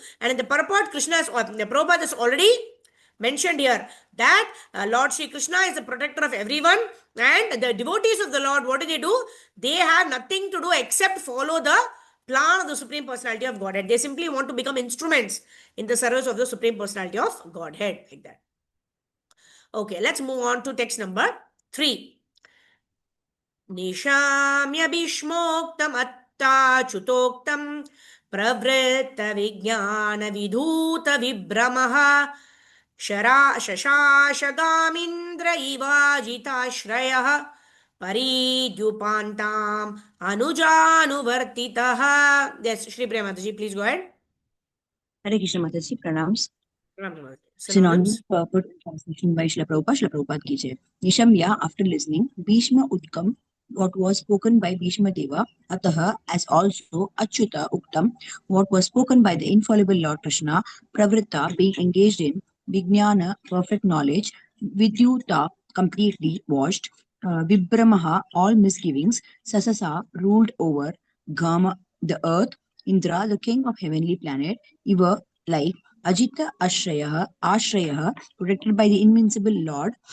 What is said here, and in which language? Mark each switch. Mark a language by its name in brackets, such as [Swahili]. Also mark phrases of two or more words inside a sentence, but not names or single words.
[English] And in the purport, Prabhupada has already mentioned here that Lord Sri Krishna is the protector of everyone, and the devotees of the Lord, what do? They have nothing to do except follow the plan of the Supreme Personality of Godhead. They simply want to become instruments in the service of the Supreme Personality of Godhead, like that. Okay, let's move on to text number 3. [Sanskrit] Nishamya Bhishmoktam Atta-chutoktam Pravritta Vijnana Vidhuta Vibramaha Shashashagamindra Ivajitashrayah Paridyupantam Anujanuvartitaha. [English] Yes, Shri Premataji, please go ahead. [Hindi] Hare Krishna Mataji, pranams. [English] Synonyms. Purport translation by Srila Prabhupada [Hindi] ki jai. [English] Nishamya, after listening, Bhishma Utkam, what was spoken by Bhishma Deva, Ataha, as also Achyuta Uktam, what was spoken by the infallible Lord Krishna, Pravritta, being engaged in, Vijnana, perfect knowledge, Vidyuta, completely washed, Vibramaha, all misgivings, Sasasa, ruled over, Gama, the earth, Indra, the king of heavenly planet, Iva, like [Sanskrit] Ajita Ashrayah, [English] protected by the invincible Lord,